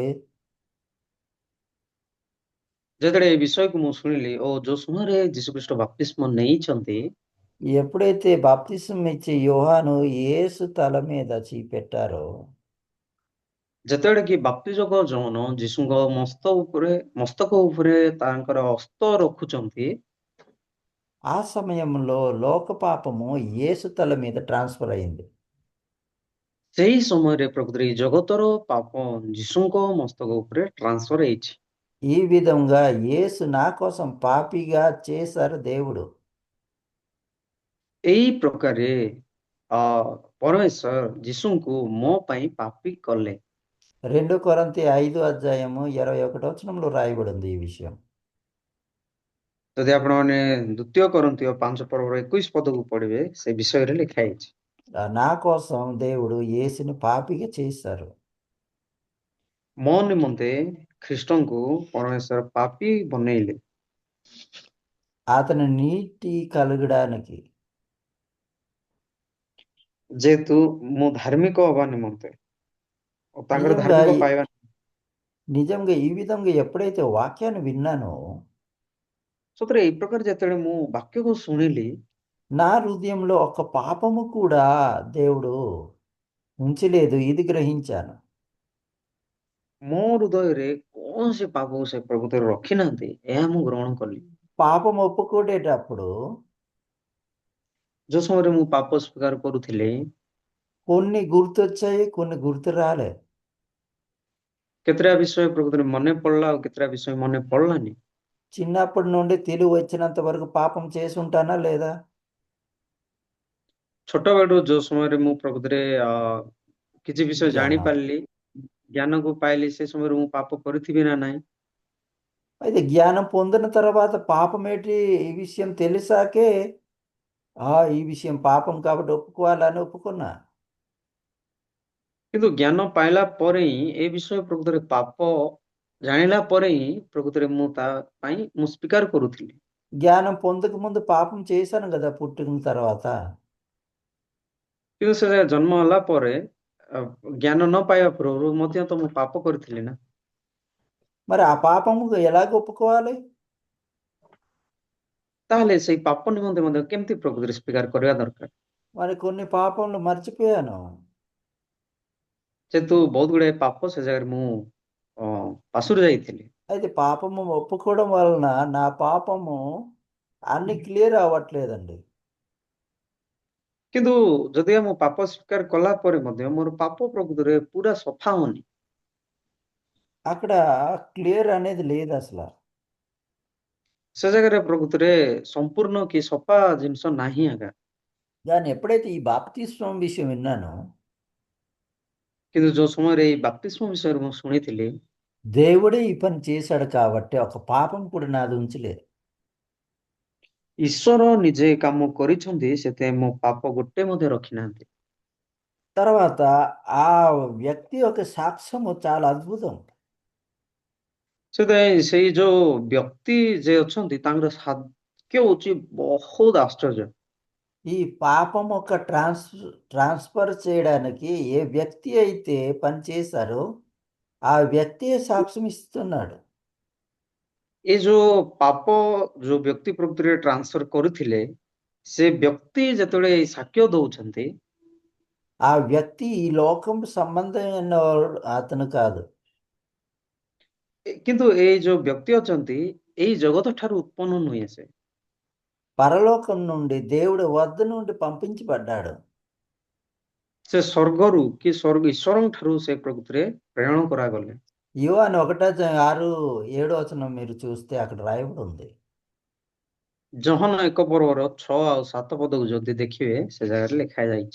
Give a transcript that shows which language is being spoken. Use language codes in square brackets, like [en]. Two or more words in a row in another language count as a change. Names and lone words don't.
[or] ଯେତେବେଳେ ଏ ବିଷୟକୁ ମୁଁ ଶୁଣିଲି ଓ ଯୋଉ ସମୟରେ ଯୀଶୁଖ୍ରୀଷ୍ଟ ବାପ୍ତିସ୍ମ ନେଇଛନ୍ତି, [te] ఎప్పుడైతే బాప్తిస్మం ఇచ్చే యోహాను యేసు తల మీద పెట్టారో, [or] ଯେତେବେଳେ କି ବାପ୍ତିଜକ ଜଣ ଯୀଶୁଙ୍କ ମସ୍ତକ ଉପରେ ତାଙ୍କର ହସ୍ତ ରଖୁଛନ୍ତି, [te] ఆ సమయంలో లోక పాపము యేసు తల మీద ట్రాన్స్ఫర్ అయింది. [or] ସେଇ ସମୟରେ ପ୍ରକୃତରେ ఈ ଜଗତର ପାପ ଯୀଶୁଙ୍କ ମସ୍ତକ ଉପରେ ଟ୍ରାନ୍ସଫର ହେଇଛି। [te] ఈ విధంగా యేసు నా కోసం పాపిగా చేశారు దేవుడు. [or] ଏଇ ପ୍ରକାରେ ଅ ପରମେଶ୍ୱର ଯୀଶୁଙ୍କୁ ମୋ ପାଇଁ ପାପୀ କଲେ। [te] 2 కొరింథీ 5:21 రాయబడింది ఈ విషయం. [or] ଯଦି ଆପଣମାନେ 2 కొరింథీୟ 5 ପର୍ବର 21 ପଦକୁ ପଢିବେ ସେ ବିଷୟରେ ଲେଖା ହେଇଛି। [te] నా కోసం దేవుడు యేసుని పాపిగా చేశారు. [or] ମୋ ନିମନ୍ତେ ଖ୍ରୀଷ୍ଟଙ୍କୁ ପରମେଶ୍ୱର ପାପୀ ବନେଇଲେ। [te] అతను నీతి కలగడానికి, [or] ଯେହେତୁ ମୁଁ ଧାର୍ମିକ ହବା ନିମନ୍ତେ ଓ ତାଙ୍କର [te] నిజంగా [or] ଧାର୍ମିକ [te] ఈ [or] ପାଇବା [te] నిజంగా ఈ విధంగా ఎప్పుడైతే వాక్యాన్ని విన్నానో, [or] ସତରେ ଏଇ ପ୍ରକାର ଯେତେବେଳେ ମୁଁ ବାକ୍ୟକୁ ଶୁଣିଲି, [te] నా హృదయంలో ఒక పాపము కూడా దేవుడు ఉంచలేదు. ఇది గ్రహించాను. [or] ମୋ ହୃଦୟରେ କୌଣସି ପାପକୁ ସେ ପ୍ରକୃତରେ ରଖିନାହାନ୍ତି, ଏହା ମୁଁ ଗ୍ରହଣ କଲି। [te] పాపం ఒప్పుకునేటప్పుడు [or] ଯୋଉ ସମୟରେ ମୁଁ ପାପ ସ୍ୱୀକାର କରୁଥିଲି, [te] కొన్ని గుర్తొచ్చాయి, కొన్ని గుర్తు రాలే. [or] କେତେଟା ବିଷୟ ପ୍ରକୃତରେ ମନେ ପଡିଲା ଆଉ କେତେଟା ବିଷୟ ମନେ ପଡିଲାନି। [te] చిన్నప్పటి నుండి తెలివి వచ్చినంత వరకు పాపం చేసి ఉంటానా లేదా? [or] ଛୋଟବେଳୁ ଯୋଉ ସମୟରେ ମୁଁ ପ୍ରକୃତରେ କିଛି ବିଷୟ ଜ୍ଞାనం. ଜାଣିପାରିଲି, ଜ୍ଞାନକୁ ପାଇଲି, ସେ ସମୟରେ ମୁଁ ପାପ କରିଥିବି ନା ନାହିଁ? [te] అయితే జ్ఞానం పొందిన తర్వాత పాపం ఏంటి ఈ విషయం తెలిసాకే ఈ విషయం పాపం కాబట్టి ఒప్పుకోవాలని ఒప్పుకున్నా. [or] କିନ୍ତୁ ଜ୍ଞାନ ପାଇଲା ପରେ ହିଁ ଏ ବିଷୟ ପ୍ରକୃତରେ ପାପ ଜାଣିଲା ପରେ ହିଁ ପ୍ରକୃତରେ ମୁଁ ତା ପାଇଁ ମୁଁ ସ୍ୱୀକାର କରୁଥିଲି। [te] జ్ఞానం పొందక ముందు పాపం చేశాను కదా పుట్టిన తర్వాత. [or] କିନ୍ତୁ ସେ ଜନ୍ମ ହେଲା ପରେ ଜ୍ଞାନ ନ ପାଇବା ପୂର୍ବରୁ ମଧ୍ୟ ତ ମୁଁ ପାପ କରିଥିଲି ନା। [te] మరి ఆ పాపము ఎలాగ ఒప్పుకోవాలి? [or] ତାହେଲେ ସେଇ ପାପ ନିମନ୍ତେ ମଧ୍ୟ କେମିତି ପ୍ରକୃତରେ ସ୍ୱୀକାର କରିବା ଦରକାର? [te] మరి కొన్ని పాపములు మర్చిపోయాను. [or] ଯେହେତୁ ବହୁତ ଗୁଡାଏ ପାପ ସେ ଜାଗାରେ ମୁଁ ପାଶୁରି ଯାଇଥିଲି। [te] అయితే పాపము ఒప్పుకోవడం వలన నా పాపము అన్ని క్లియర్ అవ్వట్లేదండి. [or] କିନ୍ତୁ ଯଦି ମୁଁ ପାପ ସ୍ୱୀକାର କଲା ପରେ ମଧ୍ୟ ମୋର ପାପ ପ୍ରକୃତରେ ପୁରା ସଫା ହଉନି। [te] అక్కడ క్లియర్ అనేది లేదు అసలు. [or] ସେ ଜାଗାରେ ପ୍ରକୃତରେ ସମ୍ପୂର୍ଣ୍ଣ କି ସଫା ଜିନିଷ ନାହିଁ ଆଜ୍ଞା। [te] కానీ ఎప్పుడైతే ఈ బాప్తిస్మం విషయం విన్నానో [or] କିନ୍ତୁ ଯୋଉ ସମୟରେ ଏଇ ବାପ୍ତିସ୍ମ ବିଷୟରେ ମୁଁ ଶୁଣିଥିଲି, [te] దేవుడే ఈ పని చేశాడు కాబట్టి ఒక పాపం కూడా నాది ఉంచలేదు. [or] ଈଶ୍ୱର ନିଜେ ଏ କାମ କରିଛନ୍ତି, ସେଥିପାଇଁ ମୋ ପାପ ଗୋଟେ ମଧ୍ୟ ରଖିନାହାନ୍ତି। [te] తర్వాత ఆ వ్యక్తి యొక్క సాక్ష్యము చాలా అద్భుతం. [or] ସେଥିପାଇଁ ସେଇ ଯୋଉ ବ୍ୟକ୍ତି ଯେ ଅଛନ୍ତି ତାଙ୍କର ସାକ୍ଷ୍ୟ ହଉଛି ବହୁତ ଆଶ୍ଚର୍ଯ୍ୟ। [te] ఈ పాపం ఒక ట్రాన్స్ఫర్ చేయడానికి ఏ వ్యక్తి అయితే పని చేశారో ఆ వ్యక్తియే సాక్ష్యం ఇస్తున్నాడు. [or] ଏ ଯୋଉ ପାପ ଯୋଉ ବ୍ୟକ୍ତି ପ୍ରକୃତିରେ ଟ୍ରାନ୍ସଫର କରୁଥିଲେ, ସେ ବ୍ୟକ୍ତି ଯେତେବେଳେ ଏଇ ସାକ୍ଷ୍ୟ ଦଉଛନ୍ତି, [te] ఆ వ్యక్తి ఈ లోకం సంబంధమైన అతను కాదు. [or] କିନ୍ତୁ ଏଇ ଯୋଉ ବ୍ୟକ୍తి ଅଛନ୍ତି ଏଇ ଜଗତ ଠାରୁ ଉତ୍ପନ୍ନ ନୁହେଁ ସେ। [te] పరలోకం నుండి దేవుడి వద్ద నుండి పంపించబడ్డాడు. [or] ସେ ସ୍ୱର୍ଗରୁ କି ଈଶ୍ୱରଙ୍କ ଠାରୁ ସେ ପ୍ରକୃତିରେ ପ୍ରେରଣ କରାଗଲେ। [te] యోహాను 1:6-7 మీరు చూస్తే అక్కడ రాయబడి ఉంది. [or] ଜହନ 1 ପର୍ବର 6 ଆଉ 7 ପଦକୁ ଯଦି ଦେଖିବେ, ସେ ଜାଗାରେ ଲେଖା ଯାଇଛି।